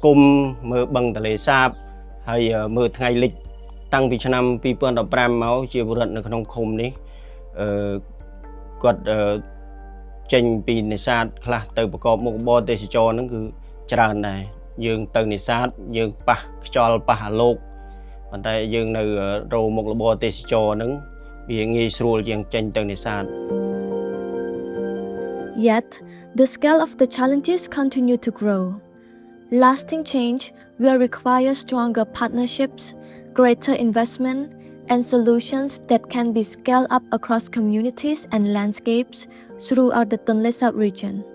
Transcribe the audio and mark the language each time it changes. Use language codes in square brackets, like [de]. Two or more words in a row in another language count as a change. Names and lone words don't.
[km] មន៍មើលបឹងទន្លេសាបហើយមើលថ្ងៃលិចតាំងពីឆ្នាំ2015មកជាពលរដ្ឋនៅក្នុងឃុំនេះគាត់ចេញពីនេសាទខ្លះទៅប្រកបមុខរបរទេសចរហ្នឹងគឺច្រើនដែរយើងទៅនេសាទយើងប៉ះខ្យល់ប៉ះអាឡូកប៉ុន្តែយើងនៅរោមុខរបរទេសចរហ្នឹងវាងាយស្រួលជាងចេញទៅនេសាទ [en] Yet, the scale of the challenges continue to grow. Lasting change will require stronger partnerships, greater investment, and solutions that can be scaled up across communities and landscapes throughout the Tonle Sap region.